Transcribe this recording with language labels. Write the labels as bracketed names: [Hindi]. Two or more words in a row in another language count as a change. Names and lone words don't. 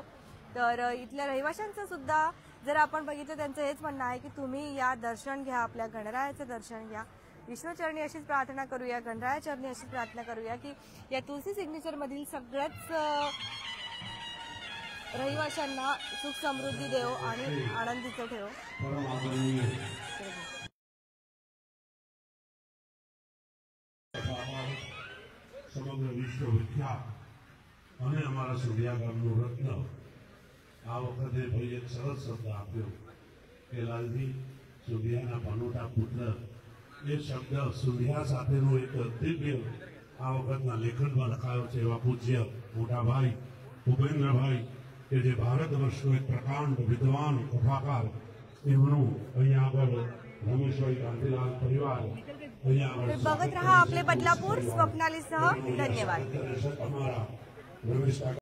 [Marathi] तर इथल्या रहिवाशांचं सुद्धा जर आपण बघितलं त्यांचं हेच म्हणणं आहे की तुम्ही या दर्शन घ्या, आपल्या गणरायाचं दर्शन घ्या. विष्णूचरणी अशीच प्रार्थना करूया, गणरायाचरणी अशीच प्रार्थना करूया की या तुलसी सिग्नेचर मधील सगळ्याच रहिवाशांना सुख समृद्धी देव आणि आनंदीचं ठेव. [Gujarati] સમગ્ર વિશ્વ વિખ્યાત અને અમારા સુધિયાગામનું રત્ન આ વખતે ભાઈ એક સરસ શબ્દ આપ્યો કે લાલજી સુધિયાના પનોટા પુત્ર એ શબ્દ સુધિયા સાથેનો એક દિવ્ય આ વખતના લેખનમાં લખાયો છે. એવા પૂજ્ય મોટા ભાઈ ભૂપેન્દ્રભાઈ કે જે ભારત વર્ષનો એક પ્રકાંડ વિદ્વાન કથાકાર એમનું અહીંયા આગળ રમેશભાઈ કાંતિલાલ પરિવાર [Marathi] बघत रहा आपले बदलापूर. स्वप्नालीसह धन्यवाद. [Gujarati] અમારા રમેશ